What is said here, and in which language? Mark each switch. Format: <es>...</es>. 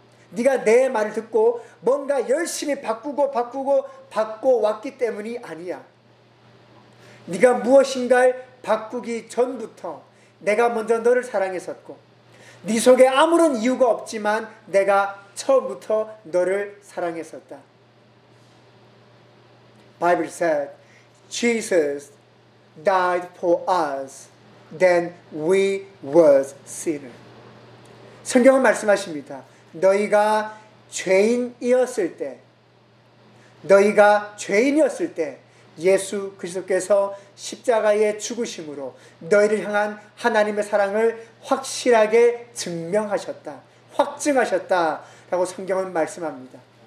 <ko>네가 내 말을 듣고 뭔가 열심히 바꾸고 왔기 때문이 아니야. 네가 무엇인가를 바꾸기 전부터 내가 먼저 너를 사랑했었고 네 속에 아무런 이유가 없지만 내가 처음부터 너를 사랑했었다.</ko> <en>Bible said, Jesus died for us, then we were sinners.</en> <ko>성경은 말씀하십니다. 너희가 죄인이었을 때, 너희가 죄인이었을 때 예수 그리스도께서 십자가의 죽으심으로 너희를 향한 하나님의 사랑을 확실하게 증명하셨다, 확증하셨다 라고 성경은 말씀합니다.</ko>